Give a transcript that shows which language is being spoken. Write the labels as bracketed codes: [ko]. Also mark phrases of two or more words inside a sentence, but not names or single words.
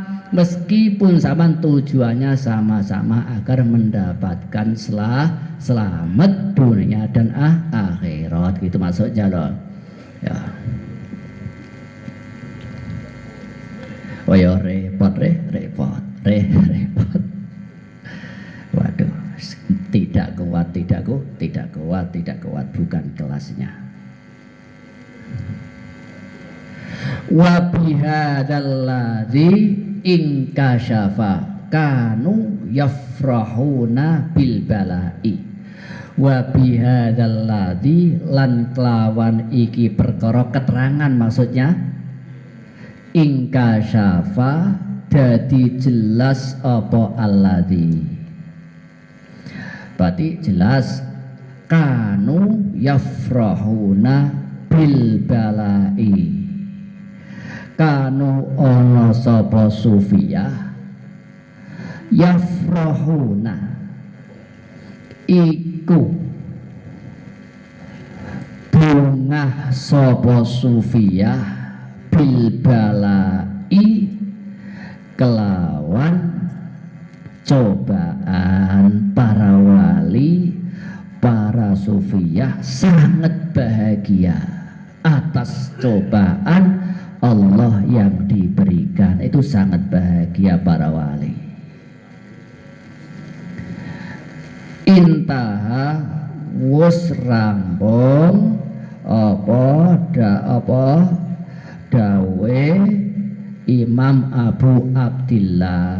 [id] Meskipun sampean tujuannya sama-sama agar mendapatkan selamat dunia dan akhirat, gitu maksudnya loh ya. Oh ya repot. Waduh, tidak kuat, bukan kelasnya. [ar] وبهذا الذي انكشف كانوا يفرحون بالبلاء. [jv] Wa bihadzalladzi lan kelawan iki perkara [id] keterangan maksudnya [jv] inkasyafa dadi jelas apa alladzi. [id] Berarti jelas [ar] كانوا يفرحون بالبلاء. [jv] Kanu ana sapa sufiyah yafrahuna iku bungah sapa sufiyah [ar] بالبلاء [jv] kelawan cobaan. [id] Para wali, para sufiyah sangat bahagia atas cobaan Allah yang diberikan. Itu sangat bahagia para wali. [jv] Intaha wus rampung apa dawe Imam Abu Abdillah.